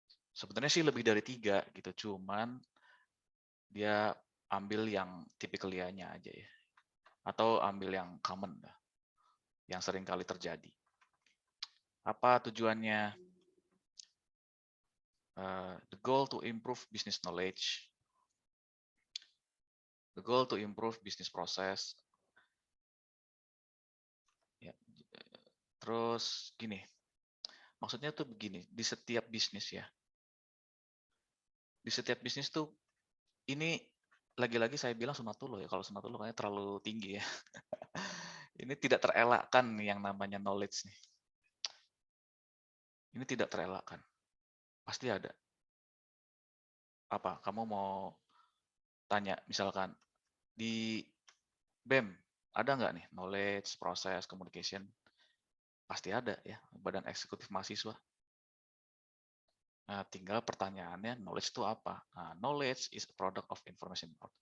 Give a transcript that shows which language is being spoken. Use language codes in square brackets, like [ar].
[id] Sebenarnya sih lebih dari 3 gitu, cuman dia ambil yang typically-nya aja ya. Atau ambil yang common lah, yang sering kali terjadi. Apa tujuannya? [en] The goal to improve business knowledge, the goal to improve business process. [id] Ya. Terus gini, maksudnya tuh begini, di setiap bisnis ya, di setiap bisnis tuh ini lagi-lagi saya bilang sunatullah ya, kalau sunatullah kayaknya terlalu tinggi ya. Ini tidak terelakkan yang namanya knowledge nih. Ini tidak terelakkan. Pasti ada. Apa? Kamu mau tanya, misalkan di BEM ada nggak nih knowledge, proses, communication? Pasti ada ya, Badan Eksekutif Mahasiswa. Nah, tinggal pertanyaannya, knowledge itu apa? Nah, [en] knowledge is a product of information.